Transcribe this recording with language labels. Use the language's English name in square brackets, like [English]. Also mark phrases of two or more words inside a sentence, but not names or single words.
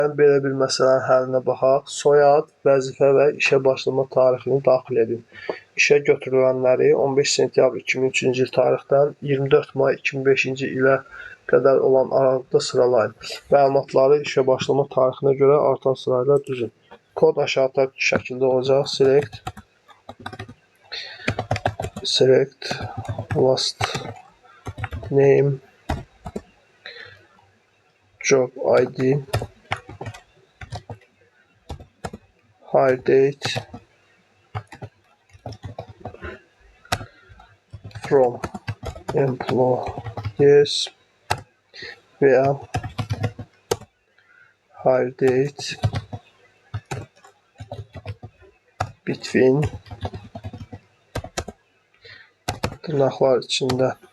[Azerbaijani] Belə bir məsələnin həllinə baxaq. Soyad, vəzifə və işə başlama tarixini daxil edin. İşə götürülənləri 15 sentyabr 2003-cü il tarixdən 24 may 2005-ci ilə qədər olan aralıqda sıralayın. Məlumatları işə başlama tarixinə görə artan sırayla düzün. Kod aşağıdakı şəkildə olacaq. [English] Select last name, job ID, hire date, from employees veya hire date between [Azerbaijani] tırnaqlar içində